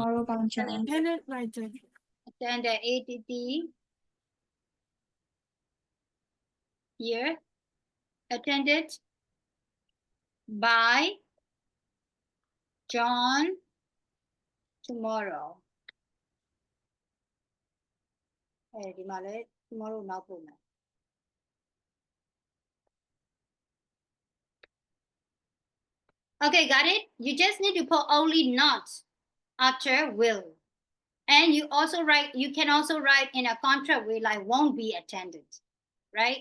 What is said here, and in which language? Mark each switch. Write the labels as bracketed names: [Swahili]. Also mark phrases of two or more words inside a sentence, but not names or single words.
[English] Attended by John. attended ATT here attended by John tomorrow. [Burmese] ဒီမှာလည်း tomorrow နောက်ပို့မယ် [English] Okay, got it? You just need to put only not after will. And you can also write in a contract way like won't be attended, right?